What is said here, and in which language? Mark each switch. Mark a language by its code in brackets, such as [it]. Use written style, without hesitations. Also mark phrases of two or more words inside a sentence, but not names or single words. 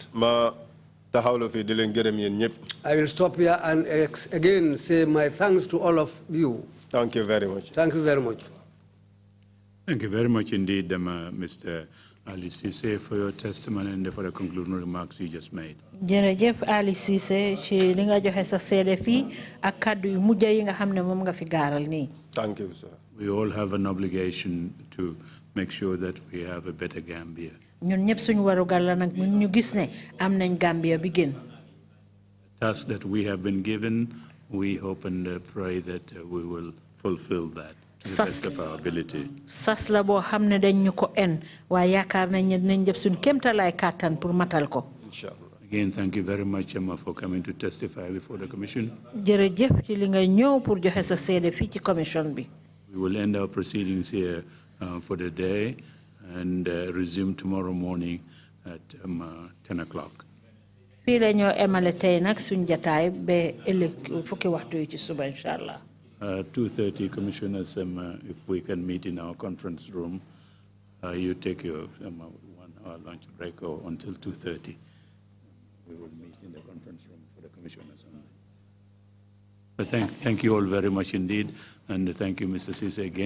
[en] I will stop here and again say my thanks to all of you. Thank you very much. Thank you very much. Thank you very much indeed, Mr. Ali Ceesay, for your testimony and for the concluding remarks you just made. [wo] Jërëjëf Ali Ceesay ci li nga joxe sa seede fii ak kàddu yu mujj yi nga xam ne moom nga fi gaaral nii. [en] Thank you, sir. We all have an obligation to make sure that we have a better Gambia. [wo] Ñun ñëpp suñu warugal la nag ñun ñu gis ne am nañ Gambia bi gën. [en] Task that we have been given, we hope and pray that we will fulfill that to the best of our ability. [wo] Sas la boo xam ne dañ ñu ko en waaye yaakaar nañ ne dinañ jëf suñu kéemtalaay kàttan pour matal ko. Inshallah. [en] Again, thank you very much, Emma, for coming to testify before the Commission. [wo] Jërëjëf ci li nga ñëw pour joxe sa seede fii ci commission bi. [en] We will end our proceedings here for the day and resume tomorrow morning at 10 o'clock. [wo] Fii la ñoo emale tey nag suñu jataay ba ëllëg fukki waxtu yi ci suba inshallah. [en] 2:30, Commissioners, if we can meet in our conference room, you take your 1 hour lunch break or until 2:30. We will meet in the conference room for the Commissioners. But thank you all very much indeed, and thank you, Mr.